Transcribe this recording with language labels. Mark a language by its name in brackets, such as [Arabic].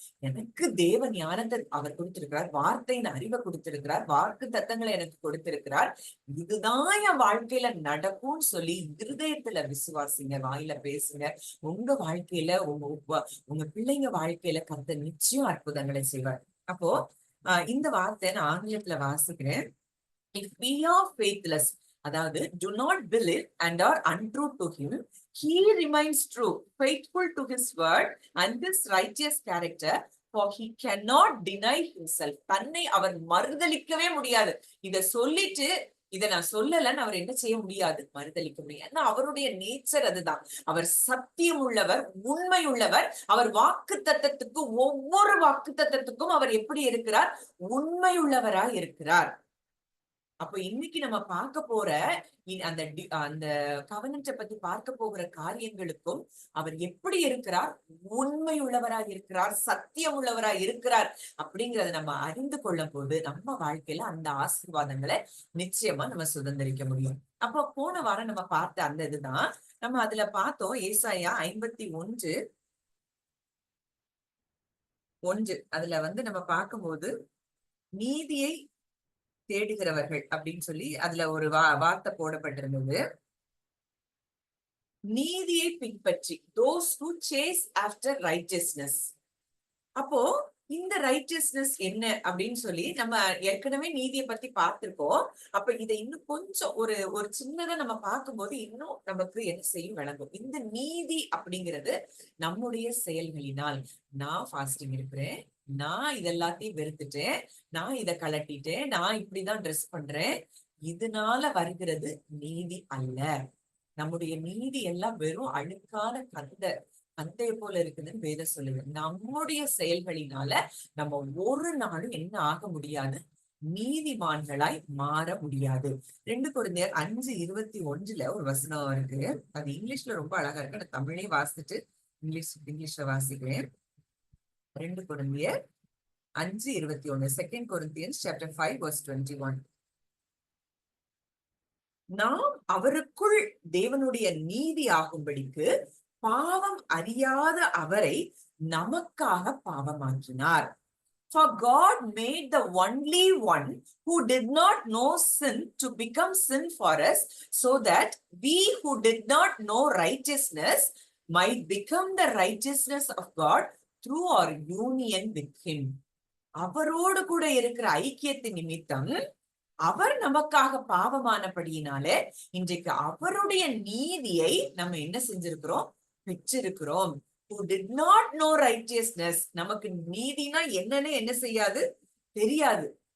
[Tamil] எனக்கு தேவ ஞானத்தை அவர் கொடுத்திருக்கிறார், வார்த்தையின் அறிவை கொடுத்திருக்கிறார், வாக்கு தத்தங்களை எனக்கு கொடுத்திருக்கிறார். இதுதான் என் வாழ்க்கையில நடக்கும்னு சொல்லி இருதயத்துல விசுவாசிங்க, வாயில பேசுங்க. உங்க வாழ்க்கையில உங்க பிள்ளைங்க வாழ்க்கையில கர்த்தர் நிச்சயம் அற்புதங்களை செய்வார். அப்போ இந்த வார்த்தை நான் ஆங்கிலத்துல வாசிக்கிறேன். [English] If we are faithless, அதாவது do not believe and are untrue to him, he remains true, faithful to his word and his righteous character, for he cannot deny himself. [Tamil] தன்னை அவர் மறுதலிக்கவே முடியாது. இத சொல்லிட்டு இதை நான் சொல்லலன்னு அவர் என்ன செய்ய முடியாது, மறுதலிக்க முடியாது. ஏன்னா அவருடைய நேச்சர் அதுதான். அவர் சத்தியம் உள்ளவர், உண்மை உள்ளவர். அவர் வாக்கு தத்தத்துக்கு, ஒவ்வொரு வாக்கு தத்தத்துக்கும் அவர் எப்படி இருக்கிறார், உண்மை உள்ளவராய் இருக்கிறார். அப்ப இன்னைக்கு நம்ம பார்க்க போற அந்த அந்த கவனத்தை பத்தி பார்க்க போகிற காரியங்களுக்கும் அவர் எப்படி இருக்கிறார், உண்மை உள்ளவராக இருக்கிறார், சத்தியம் உள்ளவராக இருக்கிறார் அப்படிங்கறத நம்ம அறிந்து கொள்ளும் போது நம்ம வாழ்க்கையில அந்த ஆசீர்வாதங்களை நிச்சயமா நம்ம சுதந்திரிக்க முடியும். அப்போ போன வாரம் நம்ம பார்த்த அந்த இதுதான் நம்ம அதுல பார்த்தோம். ஏசாயா 51:1 அதுல நம்ம பார்க்கும்போது நீதியை தேடுகிறவர்கள் அப்படின்னு சொல்லி அதுல ஒரு வார்த்தை போடப்பட்டிருந்தது. நீதியை பின்பற்றி, [English] those who chase after righteousness. [Tamil] அப்போ இந்த ரைட்டியஸ்னஸ் என்ன அப்படின்னு சொல்லி நம்ம ஏற்கனவே நீதியை பத்தி பார்த்திருக்கோம். அப்ப இதை இன்னும் கொஞ்சம் ஒரு சின்னதா நம்ம பார்க்கும்போது இன்னும் நமக்கு என்ன செய்யும் விளங்கும். இந்த நீதி அப்படிங்கிறது நம்முடைய செயல்களினால், நான் ஃபாஸ்டிங் இருக்கிறேன், நான் இதெல்லாத்தையும் வெறுத்துட்டேன், நான் இதை கலட்டிட்டேன், நான் இப்படிதான் ட்ரெஸ் பண்றேன், இதனால வருகிறது நீதி அல்ல. நம்முடைய நீதி எல்லாம் வெறும் அழுக்கான கந்தைய போல இருக்குதுன்னு வேதம் சொல்லுது. நம்முடைய செயல்களினால நம்ம ஒரு நாளும் என்ன ஆக முடியாது, நீதிமான்களாய் மாற முடியாது. 2 கொரிந்தியர் 5:21 ஒரு வசனம் இருக்கு. அது இங்கிலீஷ்ல ரொம்ப அழகா இருக்கு. நான் தமிழே வாசிச்சுட்டு இங்கிலீஷ்ல வாசிக்கிறேன். [English] 2 கொரிந்தியர் 5:21, 2 Corinthians chapter 5 verse 21. [Tamil] நாம் அவருக்குள் தேவனுடைய நீதி ஆகும்படிக்கு பாவம் அறியாத அவரை நமக்காக பாவமாக்கினார். [English] For God made the only one who did not know sin to become sin for us, so that we who did not know righteousness might become the righteousness of God through our union with him. [Tamil] அவரோடு கூட இருக்கிற ஐக்கியத்தின் நிமித்தம் அவர் நமக்காக பாவமானபடியினாலே இன்றைக்கு அவருடைய நீதியை நம்ம என்ன செஞ்சிருக்கிறோம், பெற்றிருக்கிறோம். [English] Who did not know righteousness, [Tamil] நமக்கு நீதினா என்னன்னு என்ன செய்யாது, தெரியாது.